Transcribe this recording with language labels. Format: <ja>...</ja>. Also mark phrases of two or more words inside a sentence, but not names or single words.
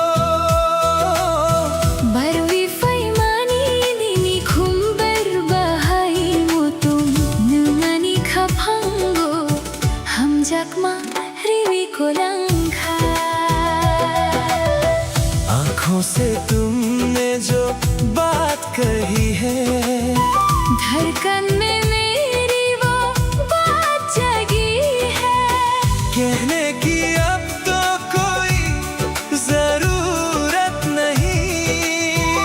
<trp>Barwi fai mani dini khumbar bahai mutum nungani khapango ham jakma riwi kolangkha</trp> <hi>आंखों से तुमने जो बात कही है धड़कन में मेरी वो बात जगी है। कहने की अब तो कोई जरूरत नहीं।</hi>